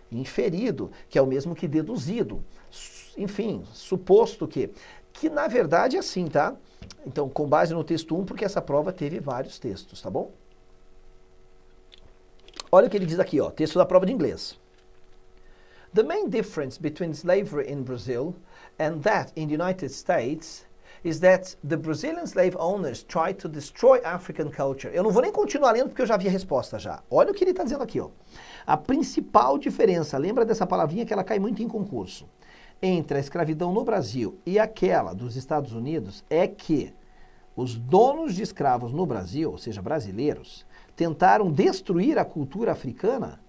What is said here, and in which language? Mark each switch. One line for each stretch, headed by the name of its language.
Portuguese: Inferido, que é o mesmo que deduzido. Enfim, suposto que na verdade é assim, tá? Então, com base no texto 1, porque essa prova teve vários textos, tá bom? Olha o que ele diz aqui, ó, texto da prova de inglês.
English: The main difference between slavery in Brazil and that in the United States is that the Brazilian slave owners try to destroy African culture.
Portuguese: Eu não vou nem continuar lendo porque eu já vi a resposta já. Olha o que ele está dizendo aqui, ó. A principal diferença, lembra dessa palavrinha que ela cai muito em concurso, entre a escravidão no Brasil e aquela dos Estados Unidos é que os donos de escravos no Brasil, ou seja, brasileiros, tentaram destruir a cultura africana.